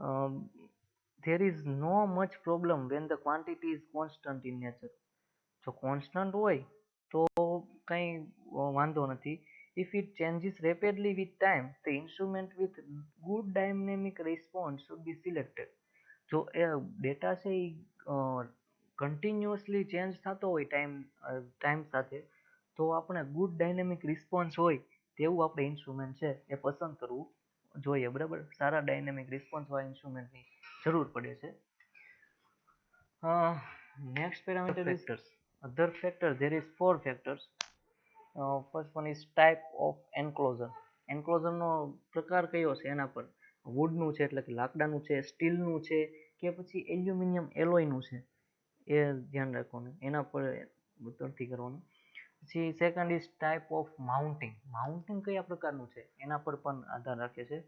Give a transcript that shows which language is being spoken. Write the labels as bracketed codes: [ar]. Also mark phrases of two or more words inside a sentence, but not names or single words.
[en] um, there is no much problem when the quantity is constant in nature. [gu] જો કોન્સ્ટન્ટ હોય તો કંઈ વાંધો નથી. [en] if it changes rapidly with time, the instrument with good dynamic response should be selected. [gu] જો એ ડેટા છે એ કન્ટિન્યુઅસલી ચેન્જ થતો હોય ટાઈમ સાથે, તો આપણે [en] good dynamic response [gu] હોય તેવું આપણે ઇન્સ્ટ્રુમેન્ટ છે એ પસંદ કરવું જોઈએ. બરાબર, સારા [en] dynamic response [gu] વાળા ઇન્સ્ટ્રુમેન્ટની જરૂર પડે છે. [en] Next parameter is other factor. There is four factors. First one is type of enclosure. [gu] Enclosure નો પ્રકાર કયો છે એના પર, વુડનું છે એટલે કે લાકડાનું છે, સ્ટીલનું છે કે પછી એલ્યુમિનિયમ એલોયનું છે, એ ધ્યાન રાખવાનું, એના પર તરથી કરવાનું. [en] પછી second is type of mounting. [gu] માઉન્ટિંગ કયા પ્રકારનું છે એના પર પણ આધાર રાખે છે.